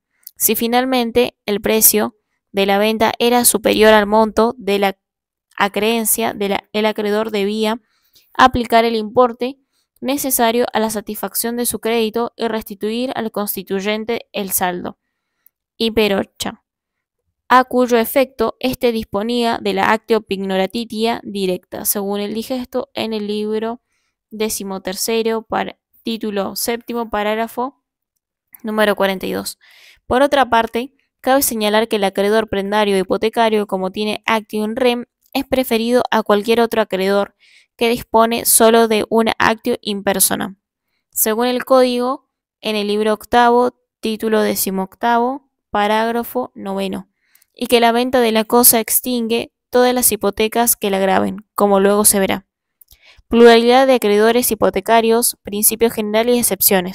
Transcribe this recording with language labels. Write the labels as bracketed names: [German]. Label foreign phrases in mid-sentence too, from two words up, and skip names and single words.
[Spanish] Si finalmente el precio de la venta era superior al monto de la acreencia, el acreedor debía aplicar el importe necesario a la satisfacción de su crédito y restituir al constituyente el saldo. Y perocha, a cuyo efecto éste disponía de la [Latin] actio pignoratitia directa, [Spanish] según el digesto en el libro 13, título séptimo, parágrafo número 42. Por otra parte, cabe señalar que el acreedor prendario o hipotecario, como tiene [Latin] actium rem, [Spanish] es preferido a cualquier otro acreedor que dispone solo de una [Latin] actio in persona, [Spanish] según el código en el libro octavo, título 18, parágrafo noveno, y que la venta de la cosa extingue todas las hipotecas que la graven, como luego se verá. Pluralidad de acreedores hipotecarios, principios generales y excepciones.